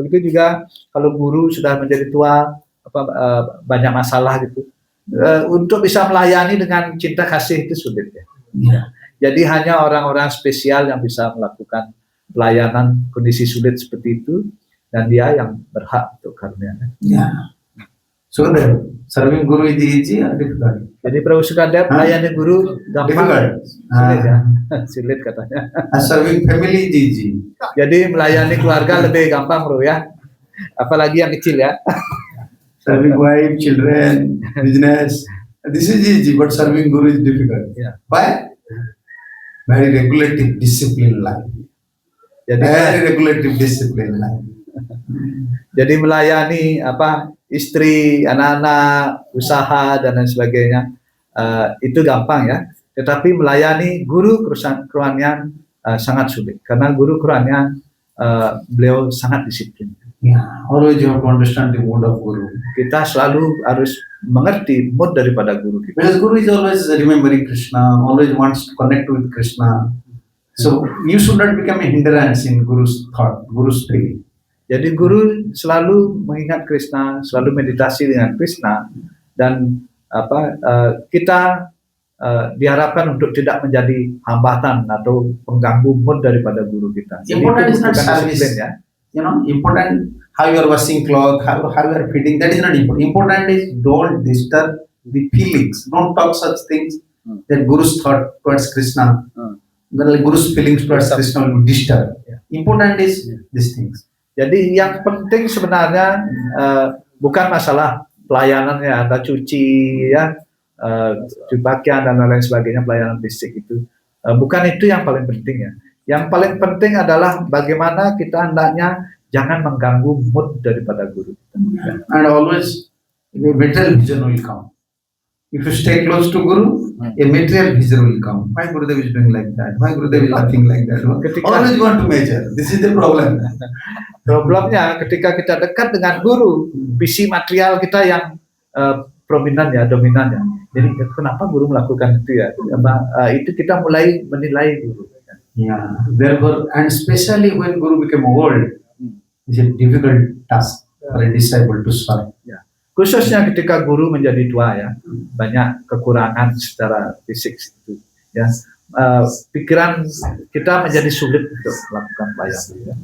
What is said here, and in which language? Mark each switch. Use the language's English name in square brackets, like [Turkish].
[Indonesian] Begitu juga kalau guru sudah menjadi tua, banyak masalah gitu. Untuk bisa melayani dengan cinta kasih itu sulit ya. Jadi hanya orang-orang spesial yang bisa melakukan pelayanan kondisi sulit seperti itu, dan dia yang berhak untuk karunia. [English] So serving guru is easy or difficult? [Indonesian] Jadi Prabu Sukadep melayani guru gampang, sulit ya, sulit katanya. [English] Serving family is easy. [Indonesian] Jadi melayani keluarga lebih gampang bro ya, apalagi yang kecil ya. [English] Serving wife, children, business, this is easy, but serving guru is difficult. Why? Very regulative discipline life. [Indonesian] Jadi [English] very regulative discipline life. [Indonesian] Jadi melayani istri, anak-anak, usaha dan lain sebagainya, itu gampang ya. Tetapi melayani guru kerohanian sangat sulit karena guru kerohanian beliau sangat disiplin. [English] Yeah, always you have to understand the mood of Guru. [Indonesian] Kita selalu harus mengerti mood daripada guru kita. [English] Because Guru is always remembering Krishna, always wants to connect with Krishna. So you should not become a hindrance in Guru's thought, Guru's thinking. [Indonesian] Jadi guru selalu mengingat Krishna, selalu meditasi dengan Krishna, dan kita diharapkan untuk tidak menjadi hambatan atau pengganggu mood daripada guru kita. Jadi [English] Important is [Indonesian] itu [English] not [Indonesian] bukan [English] service. [Indonesian] disiplin ya. [English] You know, important how you are washing clothes, how you are feeding. That is not important. Important is don't disturb the feelings. Don't talk such things that Guru's thought towards Krishna. Then Guru's feelings towards Krishna will be disturbed. Important is these things. [Indonesian] Jadi yang penting sebenarnya bukan masalah pelayanannya, ada cuci ya, cuci pakaian dan lain sebagainya, pelayanan fisik itu bukan itu yang paling penting ya. Yang paling penting adalah bagaimana kita hendaknya jangan mengganggu mood daripada guru. [English] And always a material vision will come. If you stay close to Guru, a material vision will come. Why Gurudev is doing like that? Why Gurudev is laughing like that? Always you want to measure. This is the problem. [Indonesian] Problemnya ketika kita dekat dengan guru, visi material kita yang prominent ya, dominan ya. Jadi kenapa guru melakukan itu ya? Itu kita mulai menilai guru. [English] Yeah. Therefore, and especially when Guru became old, it's a difficult task for a disciple to solve. [Indonesian] Ya. Khususnya ketika guru menjadi tua ya, banyak kekurangan secara fisik itu. Ya. Pikiran kita menjadi sulit untuk melakukan pelayanan.